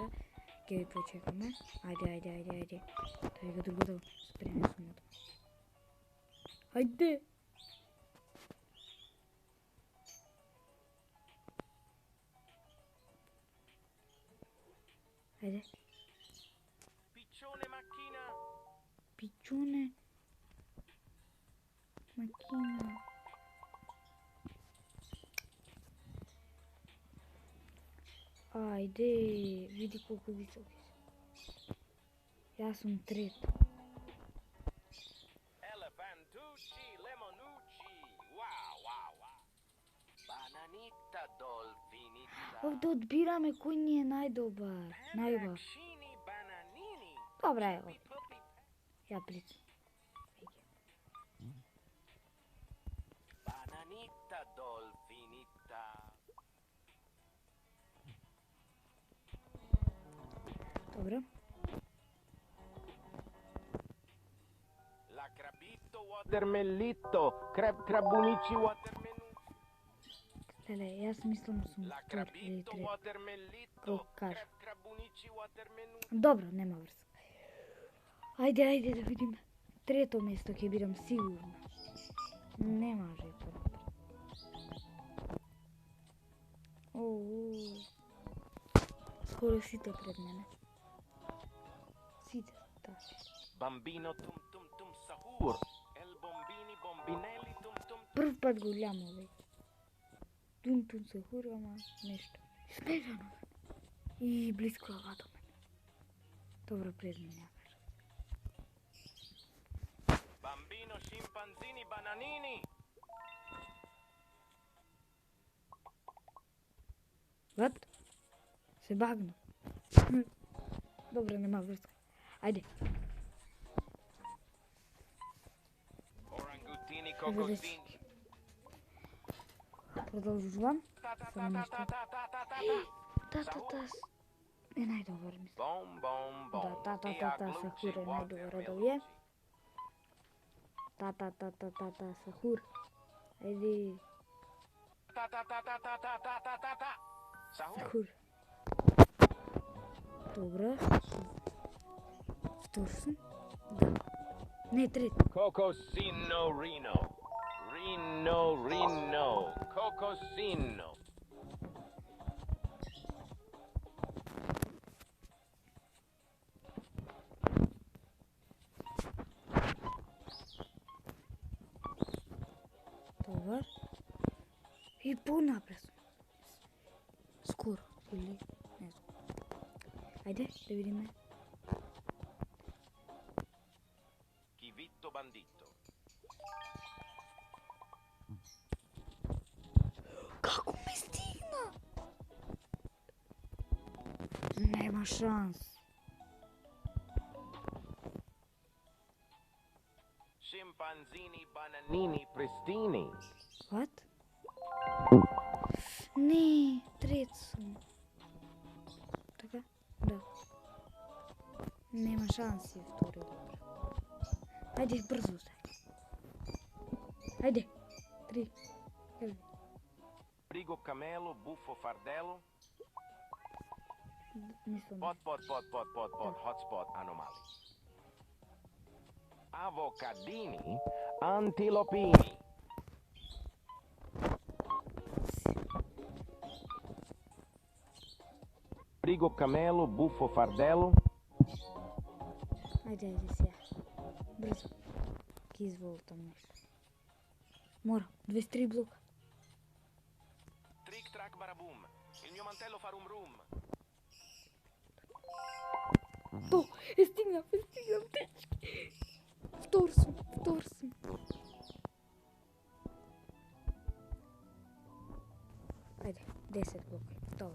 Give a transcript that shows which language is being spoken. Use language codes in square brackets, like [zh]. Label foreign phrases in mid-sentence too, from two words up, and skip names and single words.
[mk] Ќе ви почекаме. Ајде. Тој го другото спреме сумото. Ајде. Ајде. [it] Piccione macchina. Piccione. Macchina. [mk] Ајде, види колку високи се. Јас сум трет. [it] Elefantucci, lemonucci. Wow. Bananita dolfinita. [mk] Овде одбираме кој ни е најдобар. [it] Bananini, bananini. [mk] Добра е. Ја блиц. [it] Bananita dolfinita. [mk] Добро. [it] La crabito watermellito, crabunici watermenu. [mk] Леле, јас мислам сум [it] La [mk] втор или [it] crabito [mk] трет. [it] watermellito, [mk] Колку кажа. [it] crabunici watermenu. [mk] Добро, нема врска. Ајде да видиме. Трето место ќе бидам сигурно. Не може понапред. Скоро сите пред мене. Сите, да. [it] Bambino tum sahur. El bombini bombinelli tum. [mk] Прв пат го гледам овој. Тун се хурама нешто. Смешано. И близко ага до мене. Добро пред мене. [it] Bambino scimpanzini bananini. [mk] Ват? Се багна. Добро, нема врска. Ајде. [it] Orangutini cocosini. [mk] Продолжувам. Само нешто. Та. Е најдобар мислам. Bom. Та, Сахур е најдобар да вие. Та, Сахур. Ајде. Ta. Сахур. Добро. Втор сум. Да. Не, трет. [it] Cocosino Rino. Cocosino. [mk] Добар. И понапред. Скоро. Или не знам. Ајде, да видиме. [it] Chivitto bandito. [mk] Како ме стигна? Нема шанс. [it] Scimpanzini, bananini, pristini. [mk] What? Не, трет сум. Така? Да. Нема шанси втори добро. Ајде брзо се. Ајде. 3. Кажи. [it] Frigo camelo, buffo fardello. [mk] Мислам. [it] Pot, hotspot, anomali. Avocadini, antilopini. Frigo camelo, buffo fardello. [mk] Ајде сега. Брзо. Ки изволтам нешто. Мора, 23 блока. [it] Trick track barabum. Il mio mantello fa rum rum. [mk] То, стигнав, течки. Втор сум. Ајде, 10 блока. Добро.